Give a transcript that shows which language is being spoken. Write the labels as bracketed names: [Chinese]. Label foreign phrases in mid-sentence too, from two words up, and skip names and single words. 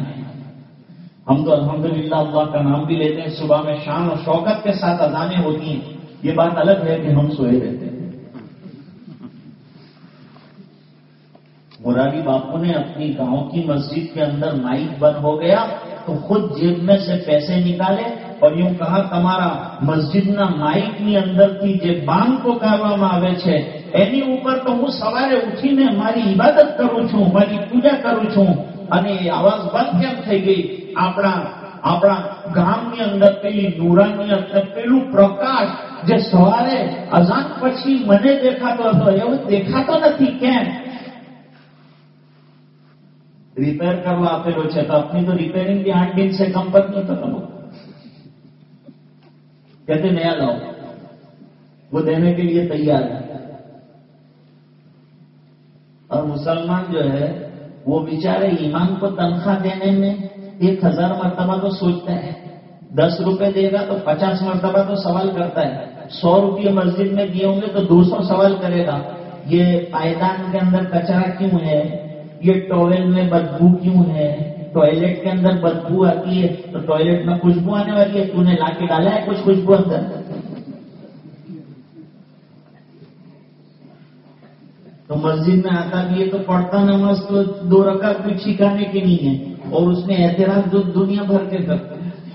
[Urdu] ہم تو الحمدللہ اللہ کا نام بھی لیتے ہیں، صبح میں شان اور شوکت کے ساتھ اذانیں ہوتی ہیں، یہ بات الگ ہے کہ ہم سوئے رہتے ہیں۔ مرادی باپو نے اپنی گاؤں کی مسجد کے اندر مائک بند ہو گیا تو خود جیب میں سے پیسے نکالے اور یوں کہا تمہارا مسجد نہ مائک [Gujarati] ની અંદરથી જે બાંગ પોકારવામાં આવે છે એની ઉપર તો હું સવારે ઉઠીને મારી ઇબાદત કરું છું, મારી પૂજા કરું છું, અને એ આવાજ બંધ કેમ થઈ ગઈ? આપણા ગામની અંદર પેલી નૂરાનીયત ને પેલું પ્રકાશ જે સવારે અઝાન પછી મને દેખાતો હતો એવું દેખાતો નથી કેમ? રિપેર કરવા આપેલો છે તો આપની તો રિપેરિંગ [Urdu] بھی 8 دن سے کم پر نہیں ختم ہو. کہتے نیا لاؤ، وہ دینے کے لیے تیار ہے. اور مسلمان جو ہے وہ بیچارے ایمان کو تنخواہ دینے میں 1000 مرتبہ تو سوچتا ہے، 10 روپے دے گا تو 50 مرتبہ تو سوال کرتا ہے 100 روپے مسجد میں دیے ہوں گے تو 200 سوال کرے گا یہ پائدان کے اندر کچرا کیوں ہے, یہ ٹاول میں بدبو کیوں ہے, ٹوائلٹ کے اندر بدبو آتی ہے تو ٹوائلٹ میں خوشبو آنے والی ہے, تو نے لا کے ڈالا ہے کچھ خوشبو اندر. تو مسجد میں آتا بھی ہے تو پڑھتا نماز تو 2 رکعت بھی چھکانے کے نہیں ہے, اور اس میں اعتراض دنیا بھر کے کرتے ہیں.